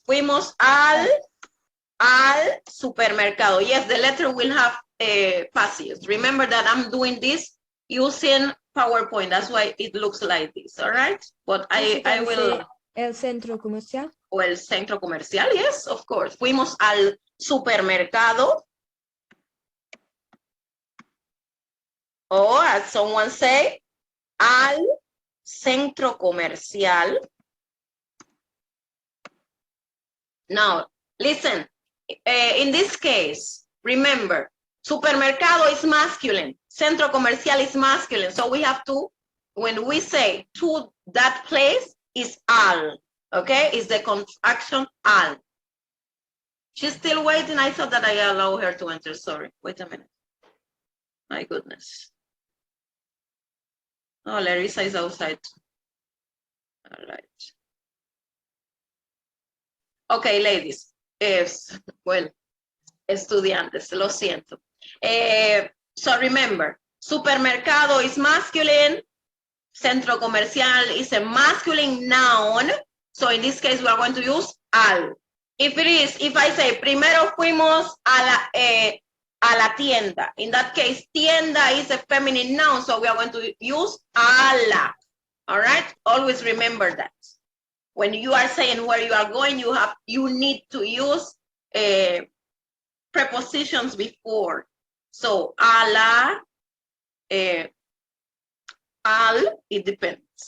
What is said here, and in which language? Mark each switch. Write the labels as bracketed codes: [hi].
[es] Fuimos al supermercado. [en] Yes, the letter will have passages. Remember that I'm doing this using PowerPoint. That's why it looks like this, all right? But I will... [es] El centro comercial. O el centro comercial, [en] yes, of course. [es] Fuimos al supermercado. [en] Or as someone say, [es] al centro comercial. [en] Now, listen, in this case, remember, supermercado is masculine, centro comercial is masculine. So we have to, when we say to that place, is al, okay? Is the contraction al. She's still waiting. I thought that I allow her to enter. Sorry, wait a minute. My goodness. Oh, Larissa is outside. All right. Okay, ladies. Well, [es] estudiantes, lo siento. [en] So remember, supermercado is masculine, centro comercial is a masculine noun. So in this case, we are going to use al. If I say, [es] primero fuimos a la tienda. [en] In that case, tienda is a feminine noun, so we are going to use a la. All right? Always remember that. When you are saying where you are going, you need to use prepositions before. So, a la, al, it depends.